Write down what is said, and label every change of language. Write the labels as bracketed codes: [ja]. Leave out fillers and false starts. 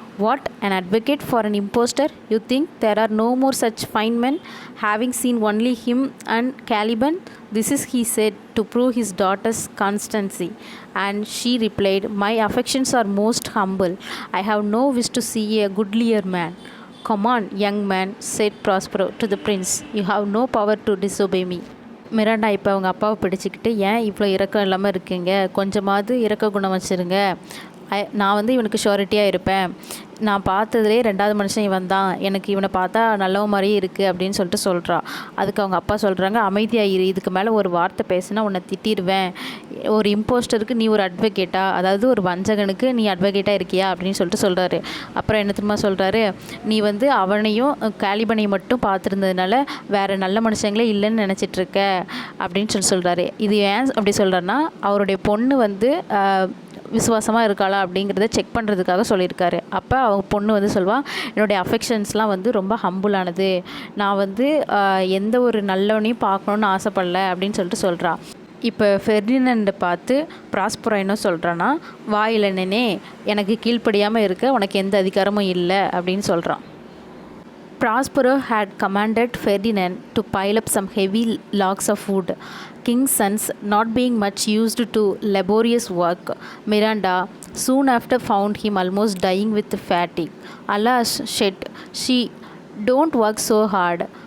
[en] What, an advocate for an impostor? You think there are no more such fine men, having seen only him and Caliban?" This is he said to prove his daughter's constancy, and she replied, "My affections are most humble. I have no wish to see a goodlier man." "Come on, young man," said Prospero to the prince. "You have no power to disobey me." [ta] Miranda இப்போ அவங்க அப்பாவை பிடிச்சிக்கிட்டு, ஏன் இவ்வளோ இரக்கம் இல்லாமல் இருக்கீங்க, கொஞ்சமாவது இரக்க குணம் வச்சுருங்க, நான் வந்து இவனுக்கு ஷூரிட்டியாக இருப்பேன், நான் பார்த்ததுலேயே 2வது மனுஷன் இவன் தான், எனக்கு இவனை பார்த்தா நல்லவ மாதிரியே இருக்குது அப்படின்னு சொல்லிட்டு சொல்கிறா. அதுக்கு அவங்க அப்பா சொல்கிறாங்க, அமைதியாக இரு, இதுக்கு மேலே ஒரு வார்த்தை பேசுனா உன்னை திட்டிடுவேன். ஒரு இம்போஸ்டருக்கு நீ ஒரு அட்வொகேட்டா, அதாவது ஒரு வஞ்சகனுக்கு நீ அட்வொகேட்டாக இருக்கியா அப்படின்னு சொல்லிட்டு சொல்கிறாரு. அப்புறம் என்ன தெரியுமா சொல்கிறாரு, நீ வந்து அவனையும் காலிபனையும் மட்டும் பார்த்துருந்ததுனால வேறு நல்ல மனுஷங்களே இல்லைன்னு நினச்சிட்ருக்க அப்படின்னு சொல்கிறாரு. இது ஏன் அப்படி சொல்கிறேன்னா, அவருடைய பொண்ணு வந்து விசுவாசமாக இருக்காளா அப்படிங்கிறத செக் பண்ணுறதுக்காக சொல்லியிருக்காரு. அப்போ அவங்க பொண்ணு வந்து சொல்லுவாள், என்னுடைய அஃபெக்ஷன்ஸ்லாம் வந்து ரொம்ப ஹம்புளானது, நான் வந்து எந்த ஒரு நல்லவனையும் பார்க்கணுன்னு ஆசைப்படல அப்படின்னு சொல்லிட்டு சொல்கிறா. இப்போ ஃபெர்டினண்டை பார்த்து ப்ராஸ்பரோ என்ன சொல்கிறான்னா, வாயில் நின்னே எனக்கு கீழ்ப்படியாமல் இருக்க உனக்கு எந்த அதிகாரமும் இல்லை அப்படின்னு சொல்கிறான். [en] Prospero had commanded Ferdinand to pile up some heavy logs of wood. King's sons not being much used to laborious work, Miranda soon after found him almost dying with fatigue. "Alas," said she, "don't work so hard.